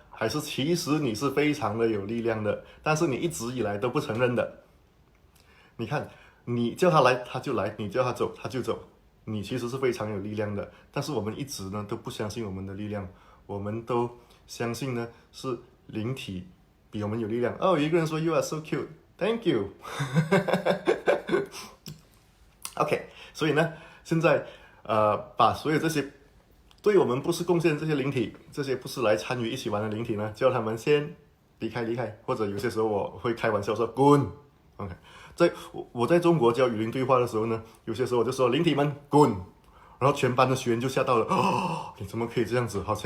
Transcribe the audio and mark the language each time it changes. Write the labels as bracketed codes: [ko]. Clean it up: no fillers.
[zh] 还是其实你是非常的有力量的，但是你一直以来都不承认的？你看，你叫他来他就来，你叫他走他就走，你其实是非常有力量的。但是我们一直呢都不相信我们的力量，我们都相信呢是灵体比我们有力量。 [en] 有一个人说 You are so cute, thank you 。 [zh] OK， 所以呢，现在把所有这些对我们不是贡献这些灵体，这些不是来参与一起玩的灵体呢，叫他们先离开，或者有些时候我会开玩笑说滚。OK， 我在中国教语音对话的时候呢，有些时候我就说灵体们滚，然后全班的学员就吓到了，哦，你怎么可以这样子？